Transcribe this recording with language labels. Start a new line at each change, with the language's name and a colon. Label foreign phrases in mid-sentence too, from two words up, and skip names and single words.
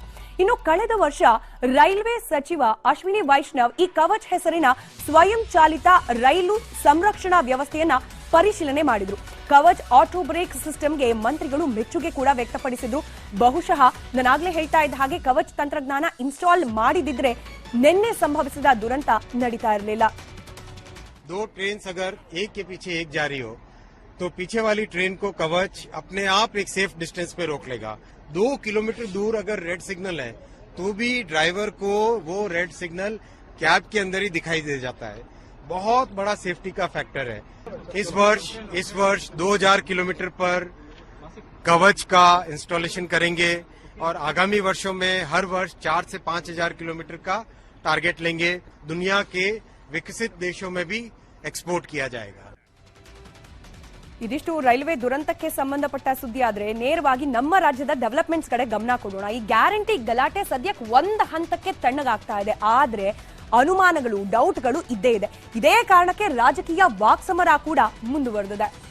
Kannada: ಇನ್ನು ಕಳೆದ ವರ್ಷ ರೈಲ್ವೆ ಸಚಿವ ಅಶ್ವಿನಿ ವೈಷ್ಣವ್ ಈ ಕವಚ್ ಹೆಸರಿನ ಸ್ವಯಂ ಚಾಲಿತ ರೈಲು ಸಂರಕ್ಷಣಾ ವ್ಯವಸ್ಥೆಯನ್ನ ಪರಿಶೀಲನೆ ಮಾಡಿದ್ರು. ಕವಚ್
English: auto brake system
Kannada: ಮಂತ್ರಿಗಳು ಮೆಚ್ಚುಗೆ ಕೂಡ ವ್ಯಕ್ತಪಡಿಸಿದ್ರು. ಬಹುಶಃ ನಾನಾಗ್ಲೇ ಹೇಳ್ತಾ ಇದ್ದ ಹಾಗೆ ಕವಚ್ ತಂತ್ರಜ್ಞಾನ ಇನ್ಸ್ಟಾಲ್ ಮಾಡಿದಿದ್ರೆ ನಿನ್ನೆ ಸಂಭವಿಸಿದ ದುರಂತ ನಡೀತಾ ಇರಲಿಲ್ಲ.
Hindi: 2 ट्रेन अगर एक के पीछे एक जा रही हो तो पीछे वाली ट्रेन को कवच अपने आप एक
English: safe distance
Hindi: पे रोक लेगा. 2 किलोमीटर दूर अगर
English: red signal
Hindi: है तो भी ड्राइवर को वो
English: red signal
Hindi: कैब के अंदर ही दिखाई दे जाता है. बहुत बड़ा सेफ्टी का फैक्टर है. इस वर्ष 2000 किलोमीटर पर कवच का इंस्टॉलेशन करेंगे और आगामी वर्षों में हर वर्ष 4 से 5,000 किलोमीटर का टारगेट लेंगे. दुनिया के विकसित देशों में भी एक्सपोर्ट किया जाएगा.
Kannada: ಇದಿಷ್ಟು ರೈಲ್ವೆ ದುರಂತಕ್ಕೆ ಸಂಬಂಧಪಟ್ಟ ಸುದ್ದಿ. ಆದ್ರೆ ನೇರವಾಗಿ ನಮ್ಮ ರಾಜ್ಯದ ಡೆವಲಪ್ಮೆಂಟ್ಸ್ ಕಡೆ ಗಮನ ಕೊಡೋಣ. ಈ ಗ್ಯಾರಂಟಿ ಗಲಾಟೆ ಸದ್ಯಕ್ಕೆ ಒಂದು ಹಂತಕ್ಕೆ ತಣ್ಣಗಾಗ್ತಾ ಇದೆ. ಆದ್ರೆ ಅನುಮಾನಗಳು, ಡೌಟ್ಗಳು ಇದ್ದೇ ಇದೆ. ಇದೇ ಕಾರಣಕ್ಕೆ ರಾಜಕೀಯ ವಾಕ್ಸಮರ ಕೂಡ ಮುಂದುವರೆದಿದೆ.